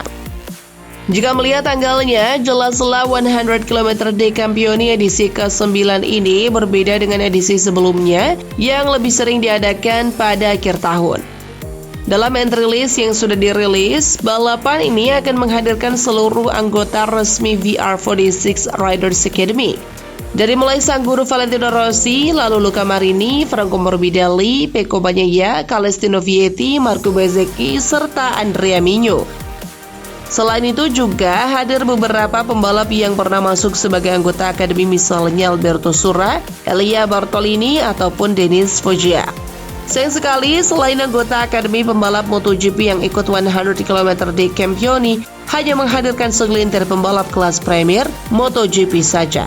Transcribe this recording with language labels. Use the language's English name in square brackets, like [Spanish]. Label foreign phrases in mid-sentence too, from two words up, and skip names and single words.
[Indonesian] Jika melihat tanggalnya, jelas La 100 km Day Campioni edisi ke-9 ini berbeda dengan edisi sebelumnya yang lebih sering diadakan pada akhir tahun. Dalam [English] entry list [Indonesian] yang sudah dirilis, balapan ini akan menghadirkan seluruh anggota resmi VR46 Riders Academy. Dari mulai sang guru Valentino Rossi, lalu Luca Marini, Franco Morbidelli, Pecco Bagnaia, Celestino Vietti, Marco Bezzecchi, serta Andrea Migno. Selain itu juga hadir beberapa pembalap yang pernah masuk sebagai anggota akademi, misalnya Alberto Sura, Elia Bartolini, ataupun Denis Foggia. Sayang sekali, selain anggota akademi pembalap MotoGP yang ikut 100 km Day Campioni, hanya menghadirkan segelintir pembalap kelas Premier MotoGP saja.